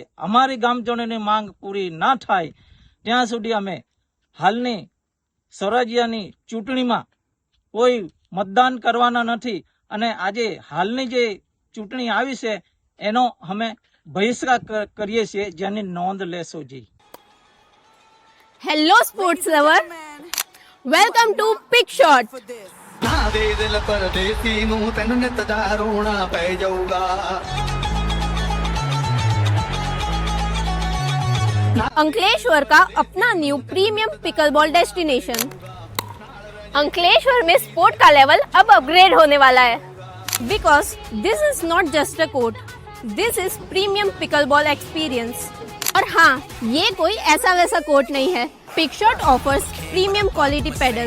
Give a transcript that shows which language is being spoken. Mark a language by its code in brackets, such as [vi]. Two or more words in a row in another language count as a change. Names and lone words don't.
[gu] અમારી ગામજનોની માંગ પૂરી ના થાય ત્યાં સુધી અમે હાલની સ્વરાજ્યની ચૂંટણીમાં કોઈ મતદાન કરવાના નથી અને આજે હાલની જે ચૂંટણી આવી છે એનો અમે બહિષ્કાર કરીએ છીએ, જેની નોંધ લેશો જી. [en] Hello sports lover, welcome to Pick Shot. [pa] ਨਾ ਦੇ ਦਿਲ ਪਰ ਦੇਸੀ ਨੂ ਤੇਨ ਨਿਤ ਦਾ ਰੋਨਾ ਪੈ ਜਾਊਗਾ. [hi] अंकलेश्वर का अपना [en] new premium pickleball destination. [hi] अंकलेश्वर में स्पोर्ट का लेवल अब अपग्रेड होने वाला है, [en] because this is not just a court, this is premium pickleball experience. [hi] और हाँ, ये कोई ऐसा वैसा कोर्ट नहीं है. [en] Pick Shot offers premium quality paddle,